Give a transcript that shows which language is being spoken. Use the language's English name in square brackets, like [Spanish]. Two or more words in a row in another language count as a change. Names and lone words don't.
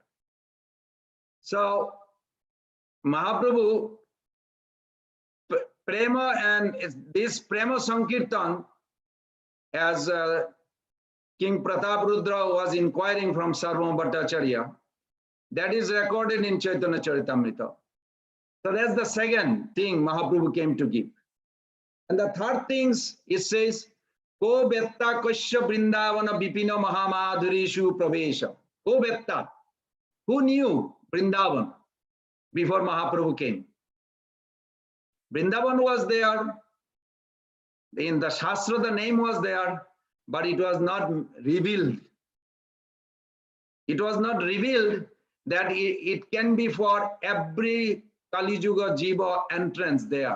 [English] So Mahaprabhu, Prema and this Prema Sankirtan, as King Pratap Rudra was inquiring from Sarvabhauma Bhattacharya, that is recorded in Chaitanya Charitamrita. So that's the second thing Mahaprabhu came to give. And the third thing, it says, [Sanskrit] Ko betta kasya brindavana bipina mahamadhurishu pravesha. Ko betta. [English] Who knew Vrindavan before Mahaprabhu came? Vrindavan was there. In the Shastra, the name was there, but it was not revealed. It was not revealed that it can be for every Kali Yuga Jiva entrance there.